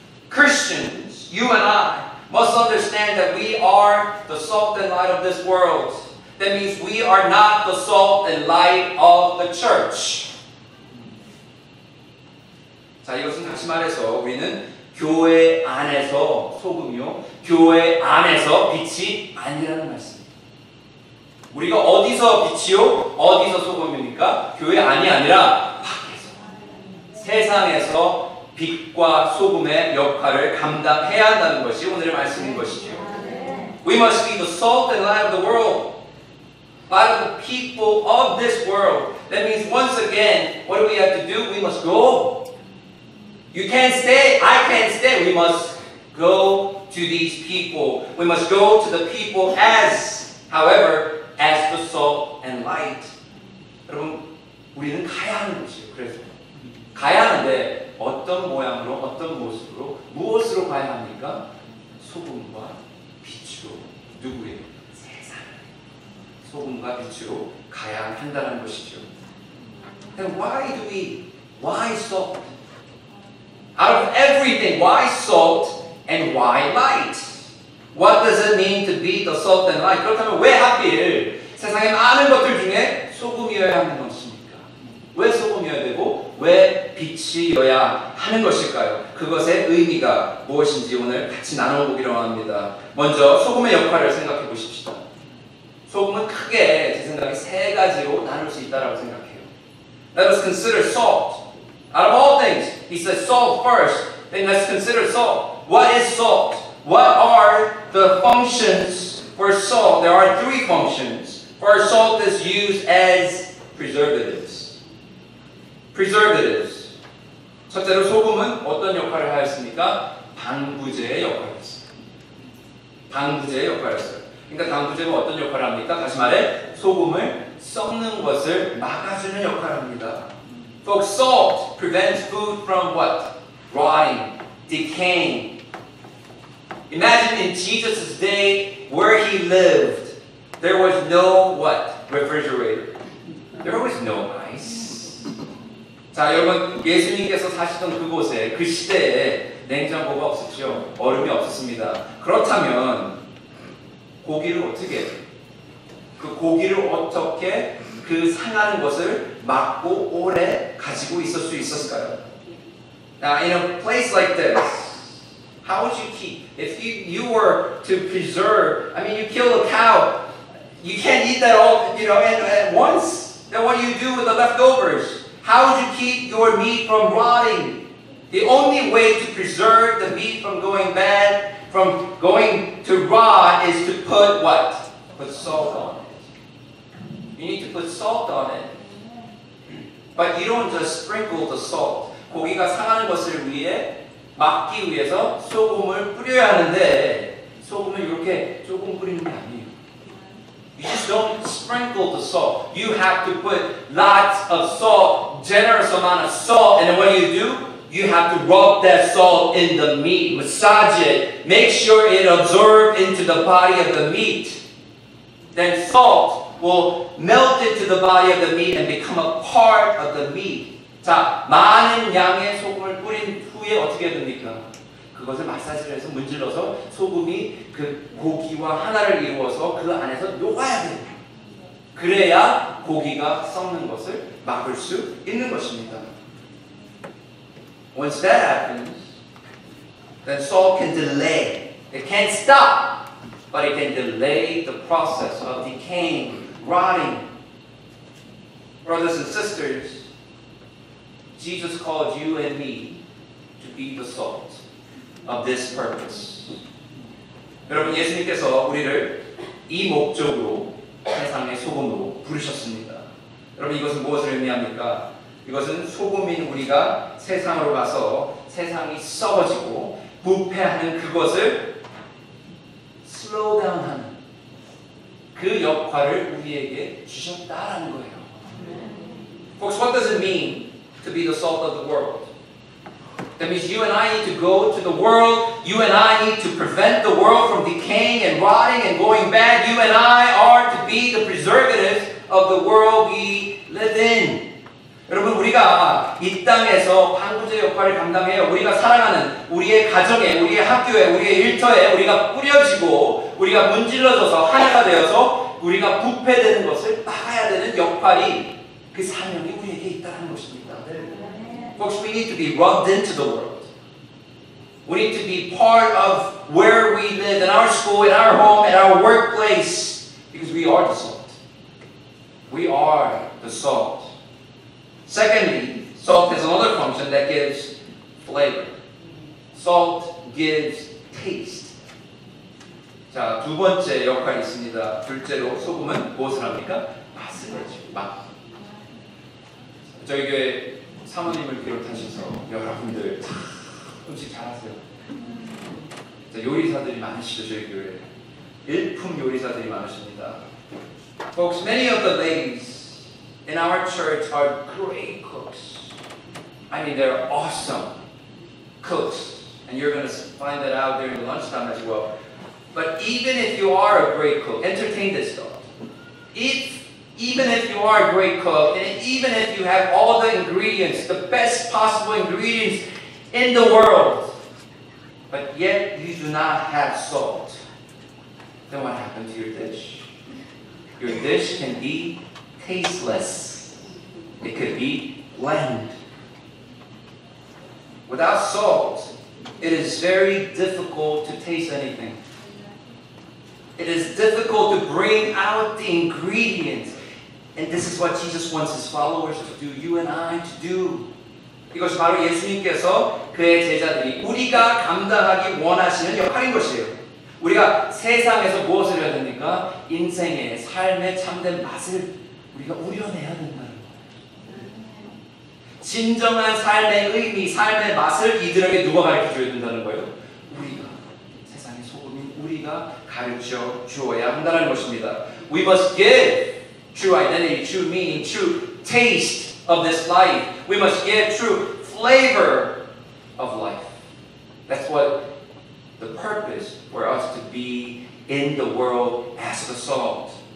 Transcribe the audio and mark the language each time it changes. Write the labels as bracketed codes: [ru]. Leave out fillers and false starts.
[en] Christians, you and I must understand that we are the salt and light of this world. That means we are not the salt and light of the church. [ko] 자, 이것은 다시 말해서 우리는 교회 안에서 소금이요 교회 안에서 빛이 아니라는 말씀. 우리가 어디서 빛이요? 어디서 소금입니까? 교회 안이 아니라 밖에서. 세상에서 빛과 소금의 역할을 감당해야 한다는 것이 오늘의 말씀인 것이죠. [en] We must be the salt and light of the world. Light of the people of this world. That means once again, what do we have to do? We must go. You can't stay. I can't stay. We must go to these people. We must go to the people as, however, as the salt and light. [ko] 여러분, 우리는 가야 하는 것이에요. 그래서 가야 하는데 어떤 모양으로, 어떤 모습으로, 무엇으로 가야 합니까? 소금과 빛으로. 누구예요? 세상. 소금과 빛으로 가야 한다는 것이죠. [en] And why salt? Out of everything, why salt and why light? What does it mean to be the salt and light? [ko] 그렇다면 왜 하필 세상의 많은 것들 중에 소금이어야 하는 것입니까? 왜 소금이어야 되고 왜 빛이어야 하는 것일까요? 그것의 의미가 무엇인지 오늘 같이 나눠보기로 합니다. 먼저 소금의 역할을 생각해 보십시다. 소금은 크게 제 생각에 세 가지로 나눌 수 있다고 생각해요. [en] Let us consider salt. Out of all things, he says salt first. Then let's consider salt. What is salt? What are the functions for salt? There are three functions. First, salt is used as preservatives. Preservatives. [ko] 첫째로 소금은 어떤 역할을 하였습니까? 방부제의 역할을 했어요. 방부제의 역할을 했어요. 그러니까 방부제가 어떤 역할을 합니까? 다시 말해 소금을 썩는 것을 막아주는 역할을 합니다. [en] Folks, salt prevents food from what? Rotting, decaying. Imagine in Jesus' day where he lived, there was no what? Refrigerator. There was no ice. [ko] 자, 여러분 예수님께서 사시던 그곳에 그 시대에 냉장고가 없었죠. 얼음이 없었습니다. 그렇다면 고기를 어떻게 해요? 그 고기를 어떻게 그 상하는 것을 막고 오래 가지고 있을 수 있었을까요? [en] Now, in a place like this, how would you keep? If you were to preserve, I mean, you kill a cow, you can't eat that all, at once. Then what do you do with the leftovers? How would you keep your meat from rotting? The only way to preserve the meat from going bad, from going to rot, is to put what? Put salt on it. You need to put salt on it. But you don't just sprinkle the salt. [ko] 고기가 상하는 것을 위해 막기 위해서 소금을 뿌려야 하는데 소금을 이렇게 조금 뿌리는 게 아니에요. [en] You just don't sprinkle the salt. You have to put lots of salt, generous amount of salt, and then what do? You have to rub that salt in the meat, massage it, make sure it absorbs into the body of the meat. Then salt will melt into the body of the meat and become a part of the meat. [ko] 자, 많은 양의 소금을 뿌린 후에 어떻게 됩니까? 그것을 마사지를 해서 문질러서 소금이 그 고기와 하나를 이루어서 그 안에서 녹아야 돼요. 그래야 고기가 썩는 것을 막을 수 있는 것입니다. [en] Once that happens, then salt can delay. It can't stop, but it can delay the process of decaying, rotting. Brothers and sisters, Jesus called you and me to be the salt of this purpose. [ko] 여러분, 예수님께서 우리를 이 목적으로 세상의 소금으로 부르셨습니다. 여러분, 이것은 무엇을 의미합니까? 이것은 소금인 우리가 세상으로 가서 세상이 썩어지고 부패하는 그것을 [en] slow down [ko] 하는 그 역할을 우리에게 주셨다라는 거예요. [en] Folks, what does it mean to be the salt of the world? That means you and I need to go to the world. You and I need to prevent the world from decaying and rotting and going bad. You and I are to be the preservatives of the world we live in. [ko] 여러분, 우리가 이 땅에서 방부제 역할을 감당해요. 우리가 살아가는 우리의 가정에, 우리의 학교에, 우리의 일터에 우리가 뿌려지고 우리가 문질러져서 하나가 되어서 우리가 부패되는 것을 막아야 되는 역할이 그 사명이 우리에게 있다는 것입니다. [en] Folks, we need to be rubbed into the world. We need to be part of where we live, in our school, in our home, in our workplace, because we are the salt. We are the salt. Secondly, salt has another function that gives flavor. Salt gives taste. [ko] 자, 두 번째 역할이 있습니다. 둘째로 소금은 무엇을 합니까? 맛을 내죠. 맛. 저희 교회 사모님을 비롯하셔서 여러분들 다 음식 잘하세요. 자, 요리사들이 많으시죠, 저희 교회. 일품 요리사들이 많으십니다. [en] Folks, many of the ladies in our church are great cooks. I mean, they're awesome cooks. And you're going to find that out during lunchtime as well. But even if you are a great cook, entertain this thought. Even if you are a great cook, and even if you have all the ingredients, the best possible ingredients in the world, but yet you do not have salt, then what happened to your dish? Your dish can be tasteless. It could be bland. Without salt, it is very difficult to taste anything. It is difficult to bring out the ingredients. And this is what Jesus wants his followers to do, you and I to do. [ko] 이것이 바로 예수님께서 그의 제자들이 우리가 감당하기 원하시는 역할인 것이에요. 우리가 세상에서 무엇을 해야 됩니까? 인생의 삶의 참된 맛을 우리가 우려내야 된다는 거예요. 진정한 삶의 의미, 삶의 맛을 이들에게 누가 가르쳐줘야 된다는 거예요? 우리가, 세상의 소금인 우리가 가르쳐 주어야 한다는 것입니다. [en] We must give true identity, true meaning, true taste of this life. We must give true flavor of life. That's what the purpose for us to be in the world as the salt.